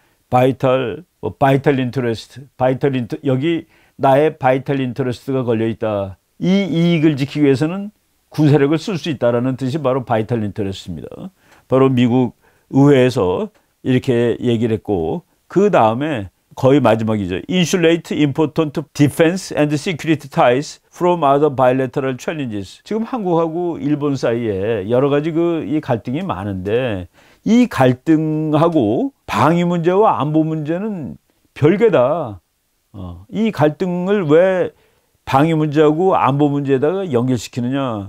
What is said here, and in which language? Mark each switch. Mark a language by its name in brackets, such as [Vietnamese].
[Korean] 바이탈, 바이탈 인터레스트, 여기 나의 바이탈 인터레스트가 걸려 있다. 이 이익을 지키기 위해서는 군사력을 쓸 수 있다라는 뜻이 바로 바이탈 인터레스트입니다. 바로 미국 의회에서 이렇게 얘기를 했고 그 다음에 거의 마지막이죠. [English] Insulate important defense and security ties from other bilateral challenges. [Korean] 지금 한국하고 일본 사이에 여러 가지 이 갈등이 많은데 이 갈등하고 방위 문제와 안보 문제는 별개다. 이 갈등을 왜 방위 문제하고 안보 문제에다가 연결시키느냐.